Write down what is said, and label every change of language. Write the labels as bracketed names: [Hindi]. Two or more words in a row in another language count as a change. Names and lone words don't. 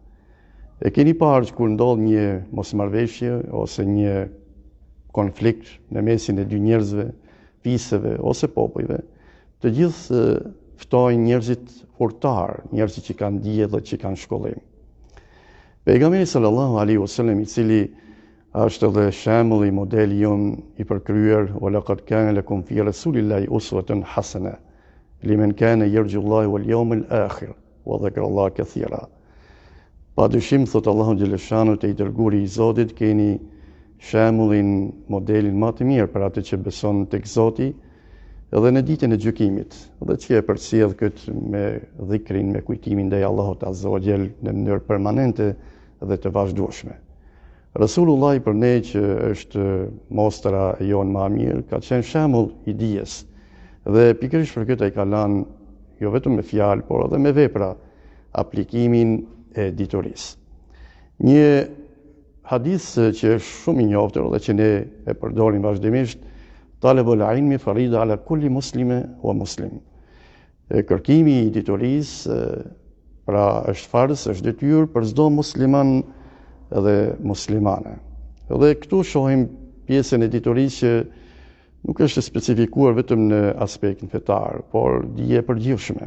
[Albanian] E keni parë që kur ndodh një mosmarrveshje ose një konflikt në mesin e dy njerëzve, fisëve ose popujve, të gjithë ftojnë njerëzit urtar, njerëzit që kanë dije dhe që kanë shkollim. Pejgamberi [Arabic] صلى الله عليه وسلم, [Albanian] i cili është edhe shembulli, modeli jon i përkryer, [Arabic] ولقد كان لكم في رسول الله أسوة حسنة لمن كان يرجو الله واليوم الآخر وذكر الله كثيرا. [Albanian] Padyshim, thot Allahu xhaleshanu, te i dërguari i Zotit, keni shembullin, modelin më të mirë për atë që beson tek Zoti edhe në ditën e gjykimit, dhe që e përcjell këtë me dhikrin, me kujtimin ndaj Allahut [Arabic] عز وجل [Albanian] në mënyrë permanente dhe të vazhdueshme. Rasulullah për ne, që është mostra e jonë më e mirë, ka qenë shembull i dijes. Dhe pikërisht për këtë ai ka lënë jo vetëm me fjalë, por edhe me vepra aplikimin e ditorisë. Një hadith që është shumë i njohur dhe që ne e përdorim vazhdimisht, [Arabic] طلب العلم فريضة على كل مسلمة ومسلم. [Albanian] Kërkimi i ditorisë pra është farz, është detyrë për çdo musliman dhe muslimane. Dhe këtu shohim pjesën e ditorisë që nuk është specifikuar vetëm në aspektin fetar, por dije e përgjithshme.